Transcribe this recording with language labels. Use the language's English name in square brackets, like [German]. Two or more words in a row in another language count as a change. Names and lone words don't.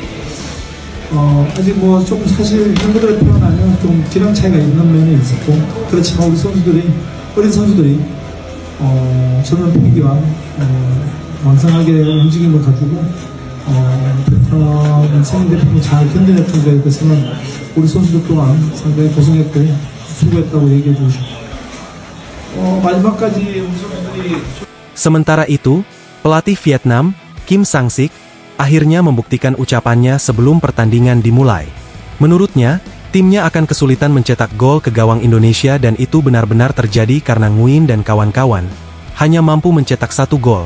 [Korean] 아직 좀 사실 팬들을 표현하면 좀 기량 차이가 있는 면이 있었고 그렇지만 우리 선수들이 어린 선수들이 젊은 패기와 왕성하게 움직임을 가지고 베트남 성인 대표팀이 잘 견뎌냈던 거에 대해서는 우리 선수들 또한 상당히 고생했고 수고했다고 얘기해주고 싶고 마지막까지 우리 선수들이. [Indonesian] Sementara itu, pelatih Vietnam, Kim Sang-sik, akhirnya membuktikan ucapannya sebelum pertandingan dimulai. Menurutnya, timnya akan kesulitan mencetak gol ke gawang Indonesia dan itu benar-benar terjadi karena Nguyen dan kawan-kawan hanya mampu mencetak 1 gol.